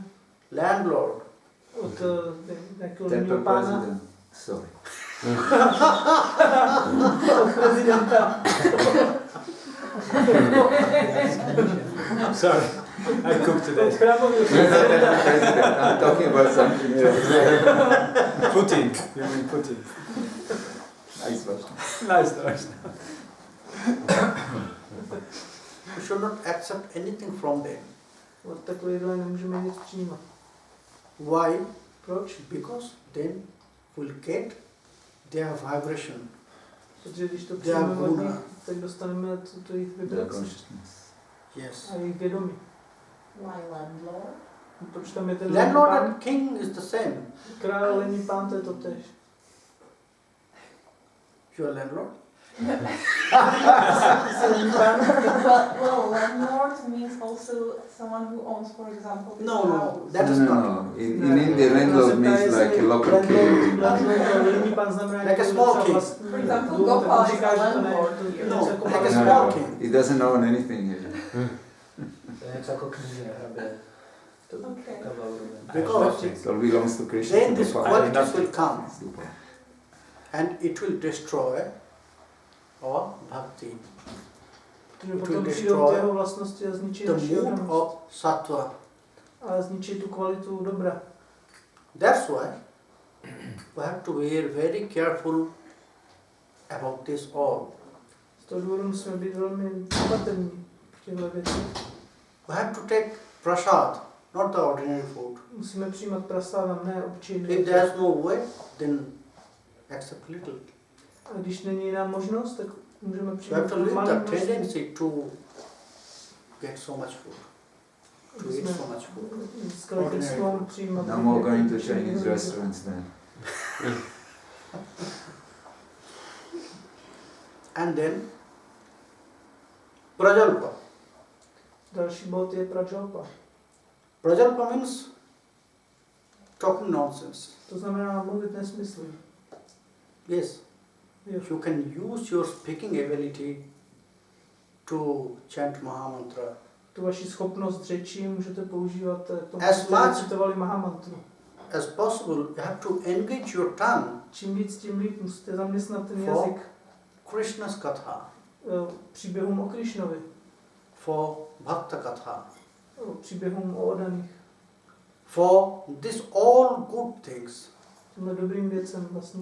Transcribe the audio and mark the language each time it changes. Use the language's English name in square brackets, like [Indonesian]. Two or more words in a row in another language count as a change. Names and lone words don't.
[English] landlord, [Czech] Od nějakého [English] Temple [Czech] líního pána. [English] president. Sorry. [Czech] Od prezidenta. [English] Sorry, I cooked [Czech] Od [English] today. [Czech] chrámového [English] President, [Czech] prezidenta. [English] I'm talking about something else. Putin. You mean Putin? Nice one. Nice. we should not accept anything from them. [Czech] Od takovéhle nemůžeme nic přijímat. [English] Why? [Czech] Proč? [English] Because then we'll get their vibration, [Czech] Protože když to [English] their [Czech] přijmeme od nich, [English] guna. [Czech] tak dostaneme tu jejich [English] Their [Czech] vibraci [English] consciousness. Yes. [Czech] a jejich vědomí. [English] Why landlord? [Czech] Proč tam je ten [English] Landlord [Czech] pán? [English] and king is the same. [Czech] Král, lenní pán, to je to tež. [English] You are landlord? Well, landlord means also someone who owns, for example, the No, house. that is not. In India, landlord means like a local king. [Czech] Lenní pán znamená [English] Like a [Czech] nějaký [English] small [Czech] docela [English] king. [Czech] vlastní [English] For example, [Czech] dům, tak [English] Gopal [Czech] on [English] is [Czech] říká, [English] a [Czech] že to ne, [English] landlord [Czech] to [English] here. [Czech] je [English] No, [Czech] něco jako [English] like a [Czech] vlastní. [English] small king. He doesn't own anything here. [Czech] To je něco jako kníže, hrabě. [English] Okay. Because It all belongs to Krishna. then these Gopal. qualities will come Super. and it will destroy our bhakti. [Czech] Protože [English] will [Czech] potom přijdou [English] destroy [Czech] ty jeho vlastnosti a zničí [English] The [Czech] naši [English] mood [Czech] oddanost. [English] of sattva. [Czech] A zničí tu kvalitu dobra. [English] That's why we have to be very careful about this all. [Czech] Z toho důvodu musíme být velmi opatrní v těchto věcí. [English] We have to take prasad, not the ordinary food. [Czech] Musíme přijímat prasádam, ne obyčejný. [English] If there's no way, then accept little. [Czech] A když není jiná možnost, tak můžeme [English] You have [Czech] přijmout [English] to leave [Czech] malé [English] the [Czech] množství. [English] tendency to get so much food, to eat so much food. [Czech] Získali ten slon přijímat. [English] No more going to [Czech] hodně [English] Chinese [Czech] jídla. [English] restaurants then. And then prajalpa. Další bod je prajalpa. Prajalpa means talking nonsense. [Czech] To znamená mluvit nesmysly. [English] Yes, [Czech] Jo. [English] you can use your speaking ability to chant Mahamantra. [Czech] Tu vaši schopnost řeči můžete používat k tomu, [English] As [Czech] abyste [English] much- [Czech] recitovali Mahamantru. [English] As possible, you have to engage your tongue [Czech] Čím víc, tím líp musíte zaměstnat ten [English] For? [Czech] jazyk [English] Krishna's katha, [Czech] příběhům o Krišnovi, [English] for [Sanskrit] bhakta katha, [Czech] příběhům o oddaných. [English] for this all good things. [Czech] Těmhle dobrým věcem vlastně